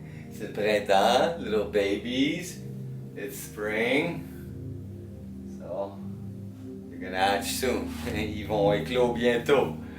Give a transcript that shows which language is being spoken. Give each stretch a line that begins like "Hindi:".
French: C'est le printemps,
English: little babies. It's spring. So, they're gonna hatch soon.
French: Ils vont éclore bientôt.